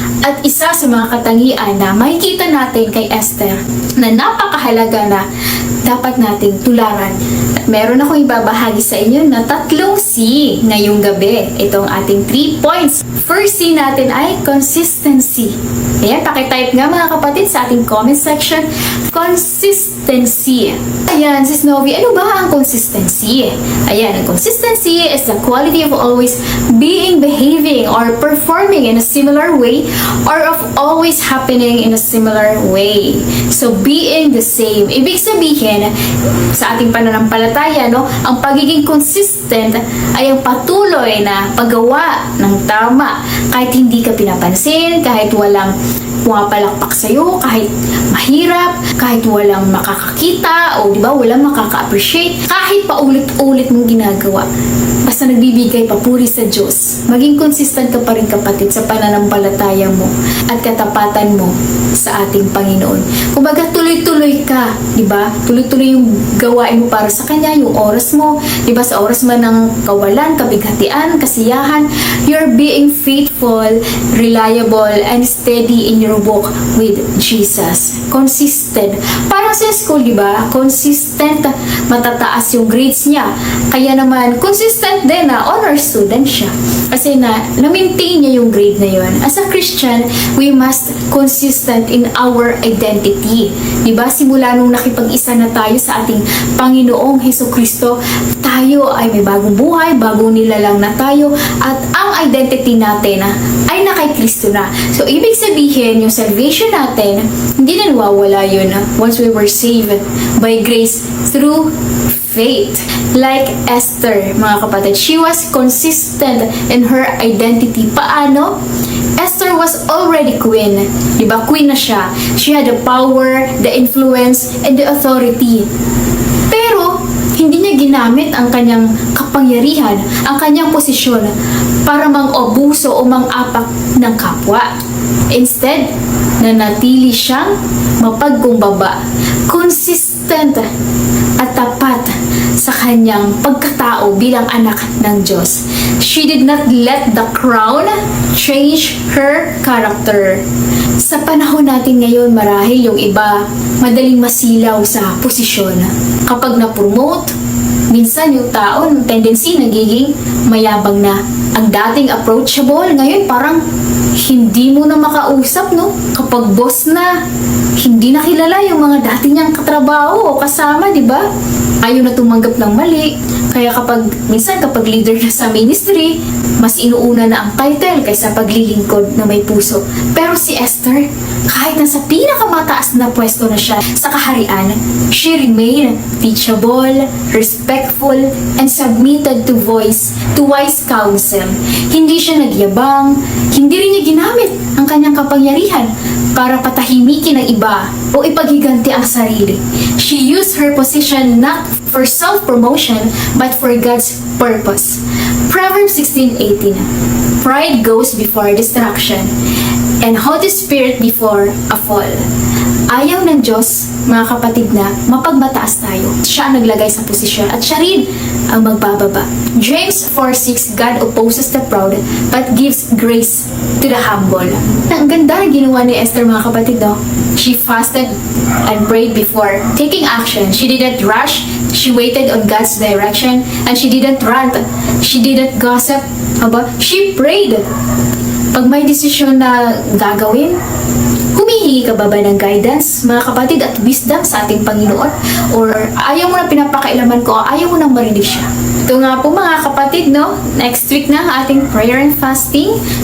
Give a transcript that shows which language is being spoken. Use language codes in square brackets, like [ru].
[tl] At isa sa mga katangian na makikita natin kay Esther na napakahalaga na dapat nating tularan. At meron akong ibabahagi sa inyo na 3 C ngayong gabi. Itong ating 3 points. First C natin ay consistency. Ayan, pakitype nga mga kapatid sa ating comment section. Consistency. Ayan, Sis Novi, ano ba ang consistency? Ayan, ang [en] consistency is the quality of always behaving or performing in a similar way or of always happening in a similar way. So, being the same. [tl] Ibig sabihin, sa ating pananampalataya, no, ang pagiging consistent ay ang patuloy na paggawa ng tama. Kahit hindi ka pinapansin, kahit walang pumapalakpak sa'yo, kahit mahirap, kahit walang makakakita, o di ba, walang makaka-appreciate, kahit paulit-ulit mong ginagawa. Basta nagbibigay papuri sa Diyos. Maging consistent ka pa rin kapatid sa pananampalataya mo at katapatan mo sa ating Panginoon. Kumbaga tuloy-tuloy ka, di ba? Tuloy-tuloy yung gawain mo para sa Kanya, yung oras mo, di ba? Sa oras man ng kawalan, kabighatian, kasiyahan, [en] you're being faithful, reliable, and steady in your walk with Jesus. [tl] Consistent. Parang sa school, di ba? Consistent, matataas yung grades niya. Kaya naman, consistent din na honor student siya. Kasi na-maintain niya yung grade na yun. [en] As a Christian, we must consistent in our identity. [tl] Diba? Simula nung nakipag-isa na tayo sa ating Panginoong Hesukristo, tayo ay may bagong buhay, bagong nilalang na tayo, at ang identity natin ay na kay Kristo na. So, ibig sabihin, yung salvation natin, hindi na nawawala yun [en] once we were saved by grace through faith. Like Esther, [tl] mga kapatid, [en] she was consistent in her identity. [tl] Paano? [en] Esther was already queen. [tl] Diba? Queen na siya. [en] She had the power, the influence, and the authority. [tl] Pero, hindi niya ginamit ang kanyang kapangyarihan, ang kanyang posisyon para mang-obuso o mang-apak ng kapwa. Instead, nanatili siyang mapagkumbaba, consistent at tapat sa kanyang pagkatao bilang anak ng Diyos. [en] She did not let the crown change her character. [tl] Sa panahon natin ngayon, marahil yung iba madaling masilaw sa posisyon. Kapag na-promote, minsan yung tao, tendency nagiging mayabang na. Ang dating approachable, ngayon parang hindi mo na makausap, no? Kapag boss na, hindi na kilala yung mga dati niyang katrabaho o kasama, di ba? Ayaw na tumanggap ng mali. Kaya minsan kapag leader na sa ministry, mas inuuna na ang title kaysa paglilingkod na may puso. Pero si Esther, kahit nasa pinakamataas na pwesto na siya sa kaharian, [en] she remained teachable, respectful, and submitted to wise counsel. [tl] Hindi siya nagyabang, hindi rin niya ginamit ang kanyang kapangyarihan para patahimikin ang iba o ipaghiganti ang sarili. [en] She used her position not for self-promotion but for God's purpose. Proverbs 16:18. Pride goes before destruction, and Holy Spirit before a fall. [tl] Ayaw ng Diyos, mga kapatid, na mapagmataas tayo. Siya ang naglagay sa posisyon at siya rin ang magbababa. James 4:6, [en] God opposes the proud but gives grace to the humble. [tl] Ang ganda na ginawa ni Esther, mga kapatid, no? [en] She fasted and prayed before taking action. She didn't rush. She waited on God's direction and she didn't rant. She didn't gossip. She prayed. [tl] Pag may desisyon na gagawin, humihingi ka ba ng guidance, mga kapatid, at wisdom sa ating Panginoon? Or ayaw mo na pinapakailaman ko, ayaw mo nang marinig siya? Ito nga po, mga kapatid, no? Next week na ang ating prayer and fasting.